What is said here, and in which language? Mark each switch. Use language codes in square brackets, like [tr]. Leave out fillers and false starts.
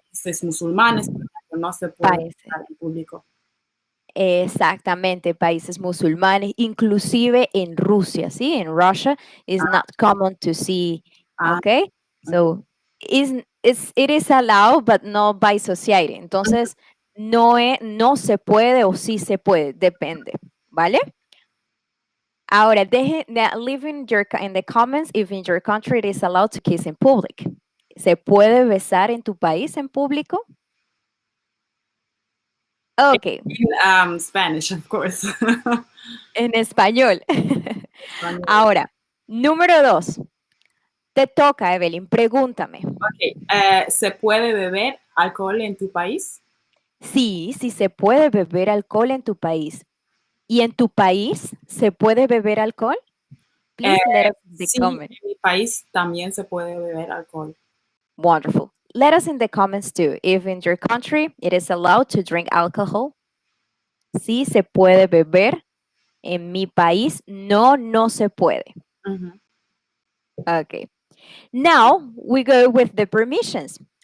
[es] países musulmanes, por ejemplo, no se puede países. besar en público. Exactamente, países musulmanes, inclusive en Rusia, ¿sí? [en] En Russia is not common to see, Ah, okay? ok. So it is allowed, but not by society. [es] Entonces, no se puede o sí se puede, depende, ¿vale? [en] Ahora, leave in the comments if in your country it is allowed to kiss in public. [es] ¿Se puede besar en tu país en público? [en] Ok, In Spanish, of course. [es] en español. Español. Ahora, número 2. Te toca, Evelyn, pregúntame. Ok, ¿se puede beber alcohol en tu país? Sí, sí se puede beber alcohol en tu país. ¿Y en tu país se puede beber alcohol? Eh, [en] Please let us in the [es] sí, [en] comment. [es] en mi país también se puede beber alcohol. [en] Wonderful. Let us in the comments too. If in your country it is allowed to drink alcohol. [es] Sí se puede beber. En mi país no se puede. Ujú. [en] Okay. Now we go with the permissions.